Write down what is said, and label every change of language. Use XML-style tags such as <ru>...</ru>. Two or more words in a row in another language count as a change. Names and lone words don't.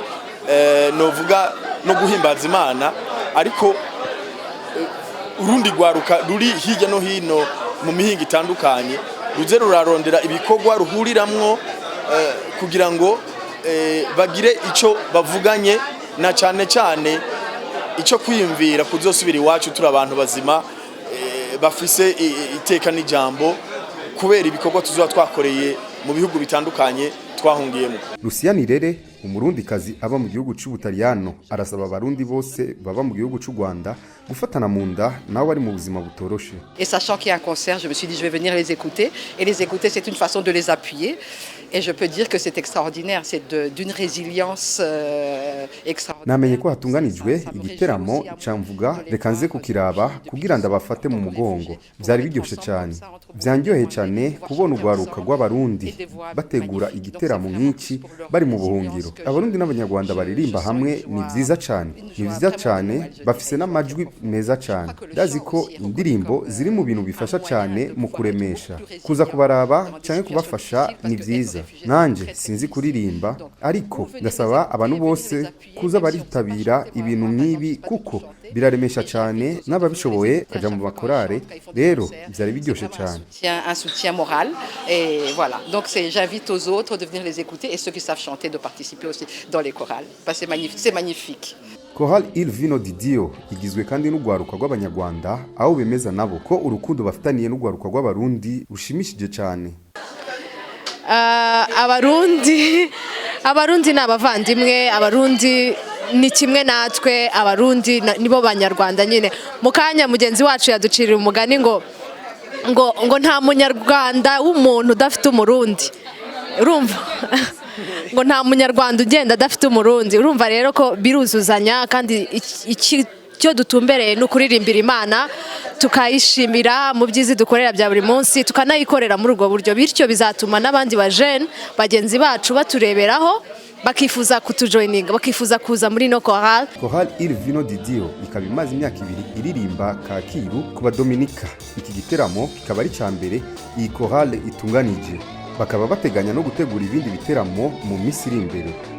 <rn>novuga no guhimbaza Imana ariko urundi gwaruka ruri hirya no hino mu mihinga itandukanye ruze rurarondera ibikorwa ruhuriramwo kugira ngo bagire ico bavuganye na cyane cyane ico kwiyumvira kuzosubira iwacu turi abantu bazima bafise iteka n'ijambo kubera ibikorwa tuzoba twakoreye mu bihugu bitandukanye twahungiyemo. Luciani Rere umurundikazi aba mu gihugu cy'Ubutaliyano arasaba abarundi bose baba mu gihugu cy'u Rwanda gufatana mu nda nawe ari mu buzima butoroshe.</rn> <fr>Et sachant qu'il y a un concert, je me suis dit je vais venir les écouter et les écouter c'est une façon de les appuyer et je peux dire que c'est extraordinaire, c'est d'une résilience extraordinaire.</fr> <rn>Namenye ko hatunganijwe igiteramo camvuga reka nze kukiraba kugira ndabafate mu mugongo.</rn> <rw>Byari biryoshe cyane. Byanjyoheye cyane kubona ugwaruka rw'abarundi bategura igiteramo nk'iki bari mu buhungiro. Abarundi n'abanyarwanda baririmba hamwe ni byiza cyane. Ni byiza cyane bafise n'amajwi meza cyane. Ndazi ko indirimbo ziri mu bintu bifasha cyane mu kuremesha. Kuza kubaraba cyane kubafasha ni byiza. Nanje sinzi kuririmba ariko ndasaba abantu bose kuza baritabira ibintu nk'ibi kuko biraremesha cyane n'ababishoboye kaja mu bakorare rero byari biryoshe cyane.</rw> <fr>Un soutien moral et voilà. Donc j'invite aux autres de venir les écouter et ceux qui savent chanter de participer aussi dans les chorales. Parce que c'est magnifique.</fr> <rw>Chorale Il Vino di Dio igizwe kandi n'ugwaruka rw'abanyarwanda aho bemeza nabo ko urukundo bafitaniye n'ugwaruka rw'abarundi rushimishije cyane. Abarundi n'abavandimwe, abarundi ni kimwe natwe, abarundi nibo banyarwanda nyine. Mukanya mugenzi wacu yaducirira umugani ngo nta munyarwanda w'umuntu udafite umurundi. Urumva? Ngo nta munyarwanda ugenda adafite umurundi. Urumva rero ko biruzuzanya kandi icyo dutumbereye no kuririmbira Imana tukayishimira mu byizi dukorera bya buri munsi tukanayikorera muri ubwo buryo bityo bizatuma n'abandi bajene bagenzi bacu batureberaho bakifuza kutujoininga bakifuza kuza muri no chorale. Chorale Il Vino di Dio ikaba imaze imyaka 2 iririmba Kacyiru ku Badominika. Iki giteramo kikaba ari cyambere iyi chorale itunganije bakaba bateganya no gutegura ibindi biteramo mu minsi iri imbere.</rw>